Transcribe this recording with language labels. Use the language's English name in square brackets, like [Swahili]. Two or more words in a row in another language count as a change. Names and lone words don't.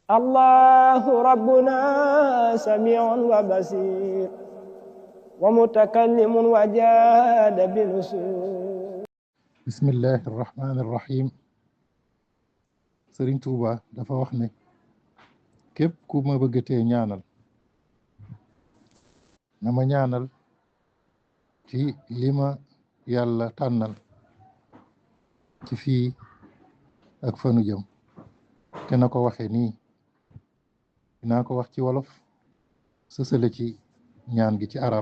[Arabic] الله ربنا سميع وبصير ومتكلم وجاد بالوصول. بسم الله الرحمن الرحيم. [Wolof] Sëriñ Tuuba dafa wax ne képp ku ma bëggatee ñaanal na ma ñaanal ci li ma yàlla tànnal ci fii ak fanu jëm te na ko waxe nii dinaa ko wax ci wolof sësale ci ñaan gi ci arab.